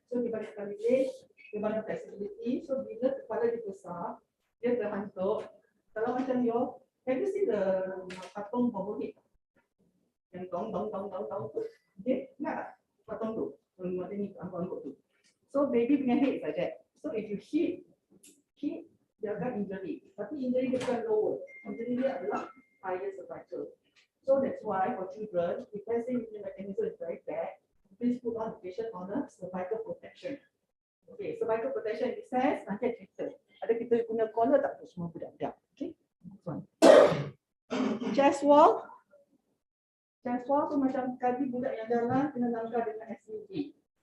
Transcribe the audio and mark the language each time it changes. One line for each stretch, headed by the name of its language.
Malay: So, dia banyak leverage, dia banyak flexibility. So, bila kepala dia besar, dia terhantuk. Kalau macam
English: you, have you seen the patung bobblehead?
Malay: Yang tong tu. Okay, ingat tak? Patung tu. Macam ni, angkut-angkut tu.
English: So, baby punya head like that. So, if you hit,
Malay: dia akan injury. Tapi injury dia bukan lower. Injury dia adalah higher cervical.
English: So, that's why for children, if let's say the mechanism is very bad, please put on the patient on a cervical protection. Okay, cervical protection in the sense,
Malay: nanti cerita. Ada kita guna collar tak untuk semua budak-budak? Okay. Chest wall. Chest wall tu macam kaki budak yang jalan kena langgar dengan SUV.